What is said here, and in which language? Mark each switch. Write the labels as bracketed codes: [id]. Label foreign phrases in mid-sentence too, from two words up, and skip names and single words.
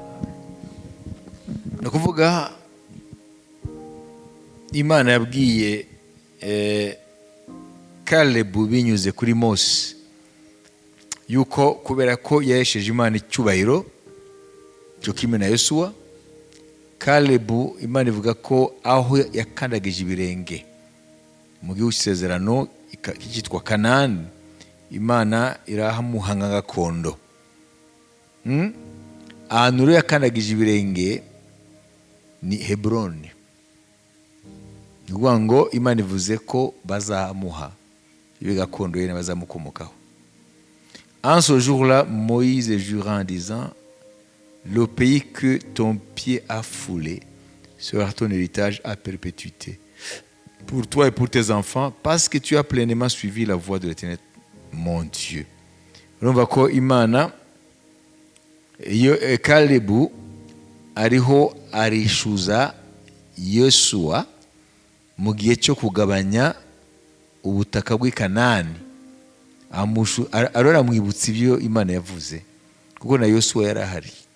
[rw] ni ukuvuga Imana yabwiye Kalebu binyuze kuri Mose yuko kubera ko yahesheje Imana icyubahiro cyo kimwe na Yosuwa, Kalebu Imana ivuga ko aho yakandagije ibirenge mu gihugu cy'isezerano cyitwa Kanani, Imana irahamuhanga gakondo. Ahantu rero yakandagije ibirenge ni Heburoni. Ni ukuvuga ngo Imana ivuze ko bazamuha ibi gakondo ye bazamukomokaho. [fr] En ce jour-là, Moïse jura en disant: le pays que ton pied a foulé sera ton héritage à perpétuité, pour toi et pour tes enfants, parce que tu as pleinement suivi la voie de l'Éternel, mon Dieu. [rw] Urumva ko Imana iyo Kalebu ariho arishuza Yosuwa mu gihe cyo kugabanya ubutaka bw'i Kanani, arora mwibutsa ibyo Imana yavuze, kuko na Yosuwa yari ahari.